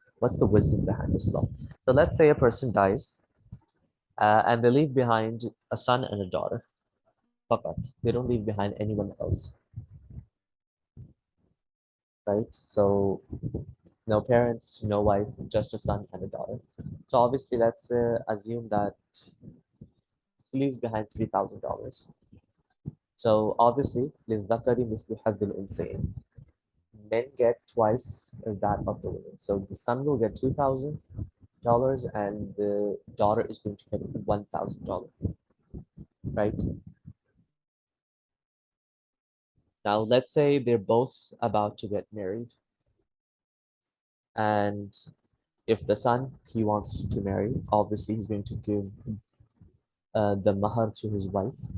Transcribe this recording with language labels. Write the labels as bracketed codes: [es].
[en] What's the wisdom behind this law? So let's say a person dies and they leave behind a son and a daughter. Fakat. They don't leave behind anyone else, right? So no parents, no wife, just a son and a daughter. So obviously, let's assume that he leaves behind $3,000. So obviously, [ar] لِلذَّكَرِ مِثْلُ حَظِّ الْأُنثَيَيْنِ. [en] Men get twice as that of the women. So the son will get $2,000 and the daughter is going to get $1,000, right? Now let's say they're both about to get married, and if the son he wants to marry, obviously he's going to give the mahar to his wife.